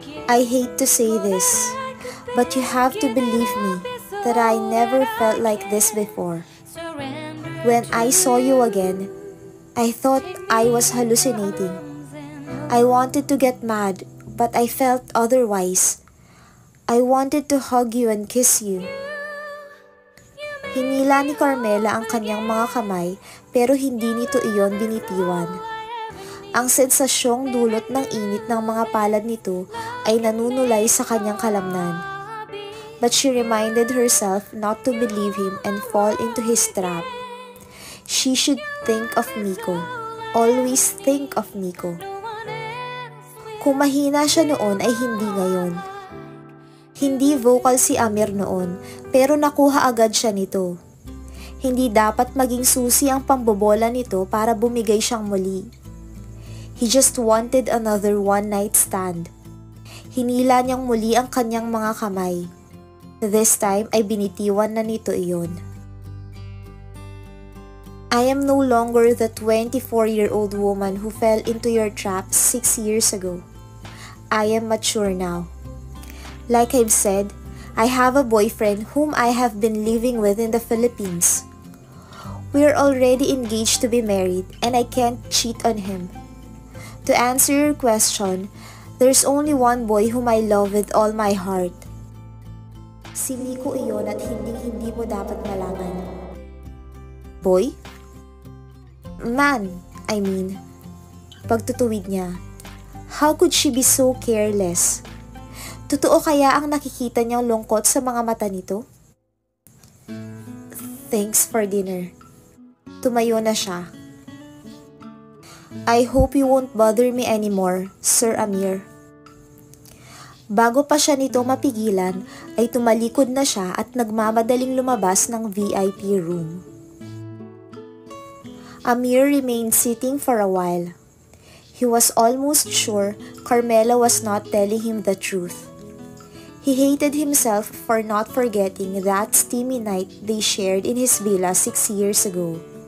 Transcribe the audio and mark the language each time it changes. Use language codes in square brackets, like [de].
[en] I hate to say this, but you have to believe me that I never felt like this before. When I saw you again, I thought I was hallucinating. I wanted to get mad, but I felt otherwise. I wanted to hug you and kiss you. [tl] Hinila ni Carmela ang kanyang mga kamay pero hindi nito iyon binitiwan. Ang sensasyong dulot ng init ng mga palad nito ay nanunulay sa kanyang kalamnan. [en] But she reminded herself not to believe him and fall into his trap. She should think of Miko. Always think of Miko. [tl] Kung mahina siya noon ay hindi ngayon. Hindi vocal si Amir noon, pero nakuha agad siya nito. Hindi dapat maging susi ang pambobola nito para bumigay siyang muli. [en] He just wanted another one-night stand. [tl] Hinila niyang muli ang kanyang mga kamay. [en] This time [tl] ay binitiwan na nito iyon. [en] I am no longer the 24-year-old woman who fell into your trap 6 years ago. I am mature now. Like I've said, I have a boyfriend whom I have been living with in the Philippines. We're already engaged to be married and I can't cheat on him. To answer your question, there's only one boy whom I love with all my heart. [tl] Si Miko iyon at hindi mo dapat malaman. [en] Boy? Man, I mean. [tl] Pagtutuwid niya. [en] How could she be so careless? [tl] Totoo kaya ang nakikita niyang lungkot sa mga mata nito? [en] Thanks for dinner. [tl] Tumayo na siya. [en] I hope you won't bother me anymore, Sir Amir. [tl] Bago pa siya nito mapigilan, ay tumalikod na siya at nagmamadaling lumabas ng VIP room. [en] Amir remained sitting for a while. He was almost sure Carmela was not telling him the truth. He hated himself for not forgetting that steamy night they shared in his villa 6 years ago.